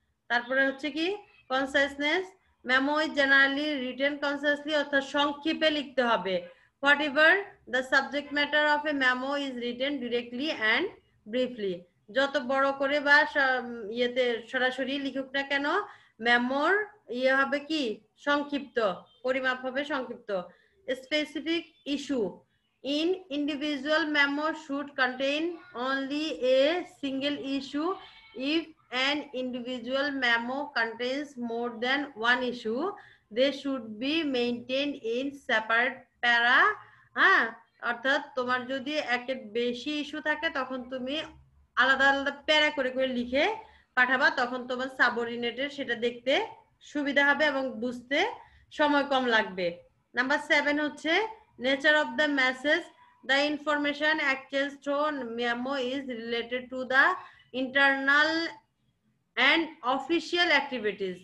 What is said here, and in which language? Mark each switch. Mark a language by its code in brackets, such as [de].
[bn] তারপরে হচ্ছে কি কনসাইসনেস, [en] memo is generally written concisely, [bn] অর্থাৎ সংক্ষেপে লিখতে হবে। [en] whatever the subject matter of a memo is written directly and briefly, [bn] যত বড় করে বা ইয়েতে সরাসরি লিখুক না কেন, মেমোর ইয়ে হবে কি সংক্ষিপ্ত, পরিমাপ হবে সংক্ষিপ্ত। [en] Specific issue, in individual memo should contain only a single issue. If an individual memo contains more than one issue, they should be maintained in separate para. [bn] হ্যাঁ, অর্থাৎ তোমার যদি একের বেশি ইস্যু থাকে তখন তুমি আলাদা আলাদা প্যারা করে করে লিখে পাঠাবা, তখন তোমার সাবঅর্ডিনেটের সেটা দেখতে সুবিধা হবে এবং বুঝতে সময় কম লাগবে। [en] Number 7 হচ্ছে nature of the message, the information exchange through memo is related to the internal and official activities.